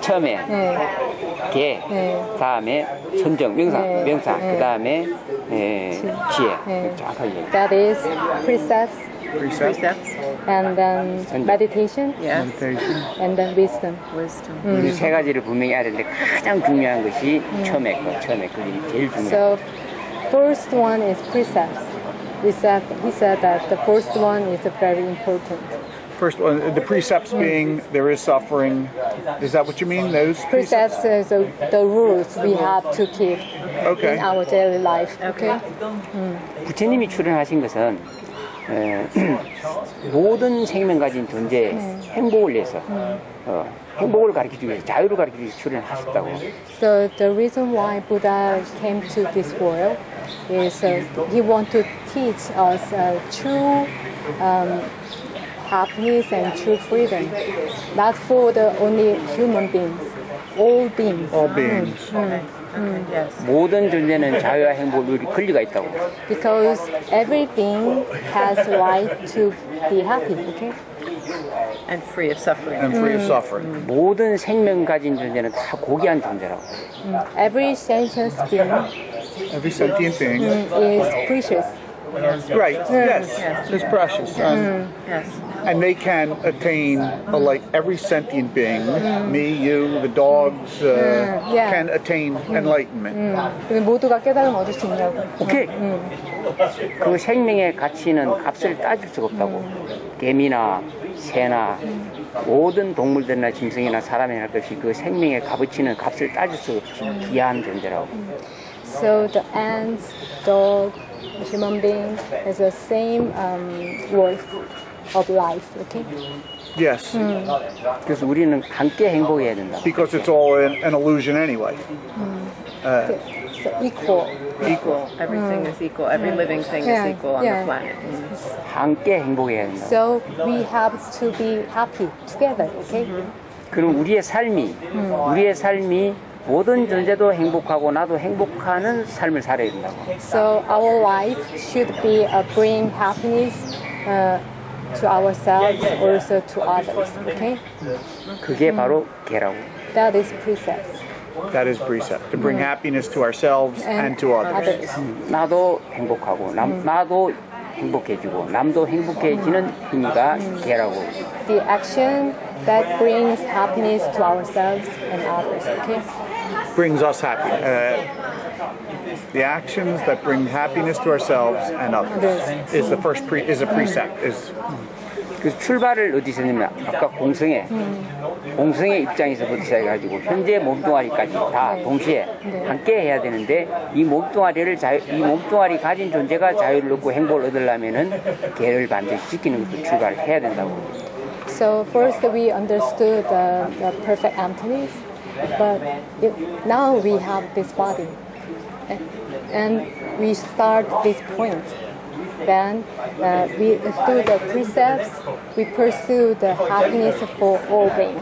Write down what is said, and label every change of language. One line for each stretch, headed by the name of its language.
Korean: 처음에 개, 다음에 선정, 명사, 그 다음에 지혜. 정확하게 얘기해.
English: That is precepts, Precepts. and then meditation, Yes. Meditation. and then wisdom. Wisdom.
Korean: 이 세 가지를 분명히 알아야 되는데 가장 중요한 것이 처음에 그게 제일 중요해요.
English: So first one is precepts. He said that the first one is very important. First one, the precepts being there is suffering. Is that what you mean? Those Precepts is the rules we have to keep Okay. in our daily life. Okay.
Korean: 부처님이 출연하신 것은 모든 생명 가진 존재의 행복을 위해서 행복을 가르치기 위해서 자유를 가르치기 위해서 출연하셨다고.
English: So the reason why Buddha came to this world is he want to teach us true happiness and true freedom, not for the only human beings, all beings. All beings. Yes.
Korean: 모든 존재는 자유와 행복을 누릴 권리가 있다고.
English: Because every being has right to be happy. Okay. And free of suffering. And free of suffering.
Korean: 모든 생명 가진 존재는 다 고귀한 존재라고.
English: Every sentient being Every sentient being. is precious. Right. Yes. It's precious. Yes. And they can attain, like every sentient being, me, you, the dogs, yeah. can attain enlightenment.
Korean: 모두가 깨달음 얻을 수 있냐고.
English: 오케이.
Korean: 그 생명의 가치는 값을 따질 수가 없다고. 개미나 새나 모든 동물들이나 짐승이나 사람이나 할 것이 그 생명의 값어치는 값을 따질 수 없이 귀한 존재라고.
English: So the ants, dog, human being has the same worth of life. Okay. Yes.
Korean: 그래서 우리는 함께 행복해야 된다.
English: Because it's all an illusion anyway. So equal. Equal. Everything is equal. Every living thing Yeah, is equal on yeah. the planet.
Korean: 함께 행복해야 된다.
English: So we have to be happy together. Okay.
Korean: 그럼 우리의 삶이 모든 존재도 행복하고 나도 행복하는 삶을 살아야 된다고.
English: So our life should be bring happiness to ourselves, also to others. Okay.
Korean: 그게 바로 개라고.
English: That is precepts. That is precept. To bring happiness to ourselves and to others.
Korean: 나도 행복하고 나도 행복해지고 남도 행복해지는 힘이가 개라고.
English: The action that brings happiness to ourselves and others. Okay. Brings us happy. The actions that bring happiness to ourselves and others is the first is a precept. Is
Korean: 그 출발을 어디서 했냐면 아까 공성의 입장에서부터 시작해가지고 현재 몸뚱아리까지 다 동시에 함께 해야 되는데 이 몸뚱아리 가진 존재가 자유를 얻고 행복을 얻으려면은 개를 반드시 지키는 것도 출발을 해야 된다고.
English: So first we understood the perfect emptiness, but now we have this body, and we start this point. Then we through the precepts we pursue the happiness for all beings.